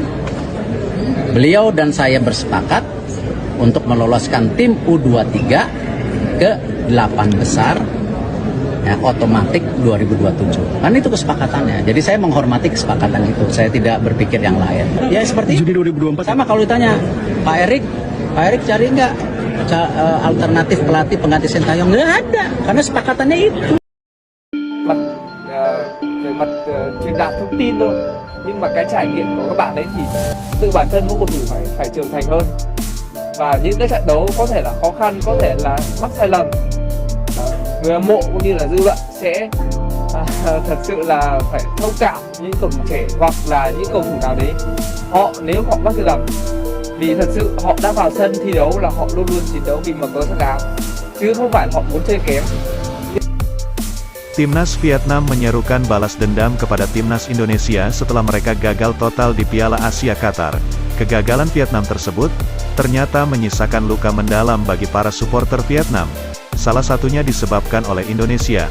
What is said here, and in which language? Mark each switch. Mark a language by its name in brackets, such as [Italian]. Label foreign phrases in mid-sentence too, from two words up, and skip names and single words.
[Indonesian] Beliau dan saya bersepakat untuk meloloskan tim U23 ke 8 besar, ya, otomatis 2027. Kan itu kesepakatannya. Jadi saya menghormati kesepakatan itu. Saya tidak berpikir yang lain. Ya seperti Juni 2024. sama kalau ditanya Pak Erik cari nggak alternatif pelatih pengganti Sintayong? Nggak ada, karena sepakatannya itu. [Vietnamese] Về mặt truyền đạt thông tin thôi, nhưng mà cái trải nghiệm của các bạn ấy thì tự bản thân mỗi cầu thủ phải trưởng thành hơn, và những cái trận đấu có thể là khó khăn, có thể là mắc sai lầm, người hâm mộ cũng như là dư luận sẽ thật sự là phải thông cảm những cầu thủ trẻ hoặc là những cầu thủ nào đấy nếu họ mắc sai lầm, vì thật sự họ đã vào sân thi đấu là họ luôn luôn chiến đấu vì màu cờ sắc áo, chứ không phải họ muốn chơi kém. [Indonesian] Timnas Vietnam menyerukan balas dendam kepada Timnas Indonesia setelah mereka gagal total di Piala Asia Qatar. Kegagalan Vietnam tersebut ternyata menyisakan luka mendalam bagi para supporter Vietnam. Salah satunya disebabkan oleh Indonesia.